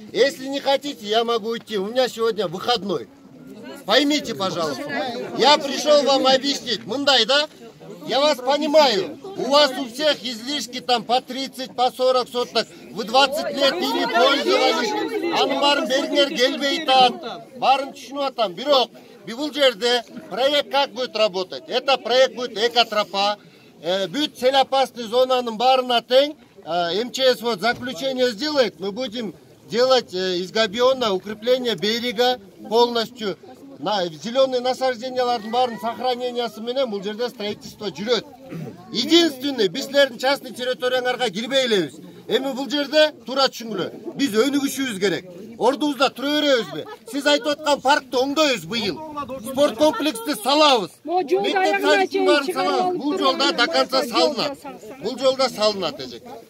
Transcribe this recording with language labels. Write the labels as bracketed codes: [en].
[ru] Если не хотите, я могу уйти. У меня сегодня выходной. Поймите, пожалуйста. Я пришел вам объяснить. [ky] Мындай, [ru] да? Я вас понимаю. У вас у всех излишки там по 30, по 40 соток. Вы 20 лет ими пользовались. [ky] Анын баарын бериңер келбей атат. Баарын түшүнүп атам. Бирок, бул жерде [ru] проект как будет работать? Это проект будет экотропа. Будет целеопасной [ky] зонанын баарына тең. [ru] МЧС вот заключение сделает. Мы будем делать из габиона укрепление берега полностью. [ky] Зеленые насаждениялардын баарын сохранениясы менен бул жерде строительство жүрөт. Единственный, биздердин частный территорияңарга кирбей элебиз. Эми бул жерде туура түшүнгүлө. Биз өнүгүшүбүз керек. Ордубузда тура беребизби? Сиз айтып аткан паркты оңдойбуз быйыл. Спорт комплексти салабыз. Мектеп садиктин баарын салабыз. Бул жолда [ru] до конца [ky] салынат. Бул жолда салынат эжек.